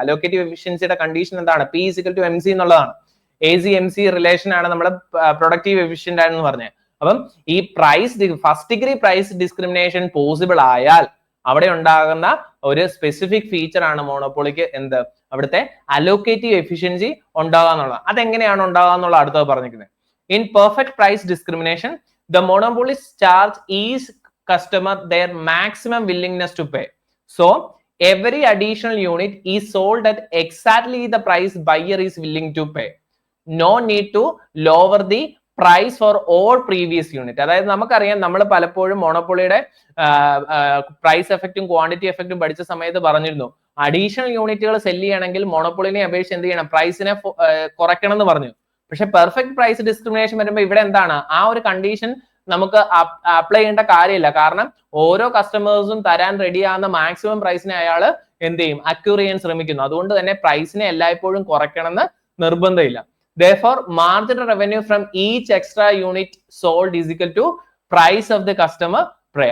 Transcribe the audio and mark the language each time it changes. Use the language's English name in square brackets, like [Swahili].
[Malayalam] Allocative എഫിഷ്യൻസിയുടെ condition എന്താണ്, P=MC എന്നുള്ളതാണ്. AC/MC relation ആണ് നമ്മുടെ പ്രൊഡക്റ്റീവ് എഫിഷ്യന്റ് ആണെന്ന് പറഞ്ഞത്. അപ്പം ഈ first degree price discrimination possible ആയാൽ അവിടെ ഉണ്ടാകുന്ന ഒരു സ്പെസിഫിക് ഫീച്ചർ ആണ് മോണോപ്പൊളിക്ക് എന്ത്, അവിടുത്തെ അലോക്കേറ്റീവ് എഫിഷ്യൻസി ഉണ്ടാകുക എന്നുള്ളത്. അതെങ്ങനെയാണ് ഉണ്ടാകുക എന്നുള്ള അടുത്തത് പറഞ്ഞിരിക്കുന്നത്. [English] In perfect price discrimination the monopolist charge each customer their maximum willingness to pay. So every additional unit is sold at exactly the price buyer is willing to pay. No need to lower the price for all previous unit. [Malayalam] അതായത് നമുക്കറിയാം, നമ്മൾ പലപ്പോഴും മോണോപ്പൊളിയുടെ price എഫക്റ്റും quantity എഫക്റ്റും പഠിച്ച സമയത്ത് പറഞ്ഞിരുന്നു, additional യൂണിറ്റുകൾ സെല് ചെയ്യണമെങ്കിൽ മോണോപ്പൊളിനെ അപേക്ഷിച്ച് എന്ത് ചെയ്യണം, പ്രൈസിനെ കുറയ്ക്കണം എന്ന് പറഞ്ഞു. പക്ഷെ പെർഫെക്റ്റ് പ്രൈസ് ഡിസ്ക്രിമിനേഷൻ വരുമ്പോൾ ഇവിടെ എന്താണ്, ആ ഒരു കണ്ടീഷൻ നമുക്ക് അപ്ലൈ ചെയ്യേണ്ട കാര്യമില്ല. കാരണം ഓരോ കസ്റ്റമേഴ്സും തരാൻ റെഡി ആകുന്ന മാക്സിമം പ്രൈസിനെ അയാൾ എന്ത് ചെയ്യും, അക്യൂർ ചെയ്യാൻ ശ്രമിക്കുന്നു. അതുകൊണ്ട് തന്നെ പ്രൈസിനെ എല്ലായ്പ്പോഴും കുറയ്ക്കണമെന്ന് നിർബന്ധമില്ല. [English] Therefore, marginal revenue from each extra unit sold is equal to price of the customer pay.